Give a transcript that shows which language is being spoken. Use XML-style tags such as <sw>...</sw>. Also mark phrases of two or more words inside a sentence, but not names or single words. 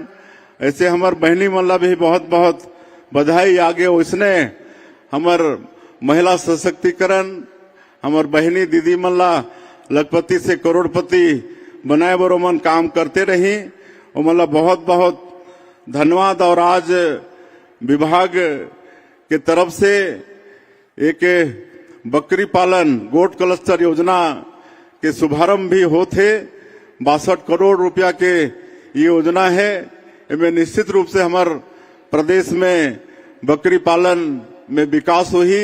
<hne>ऐसे हमार बहनी मन ला भी बहुत बहुत बधाई। आगे उसने हमार महिला सशक्तिकरण हमार बहनी दीदी मन ला लखपति से करोड़पति बनाए बर उमन काम करते रही। उमन ला बहुत बहुत धन्यवाद। और आज विभाग के तरफ से एक बकरी पालन</hne> <en>goat cluster</en> <hne>योजना के शुभारंभ भी होते। 62 करोड़ रुपया के ये योजना है। इनमें निश्चित रूप से हमारे प्रदेश में बकरी पालन में विकास हुई।</hne>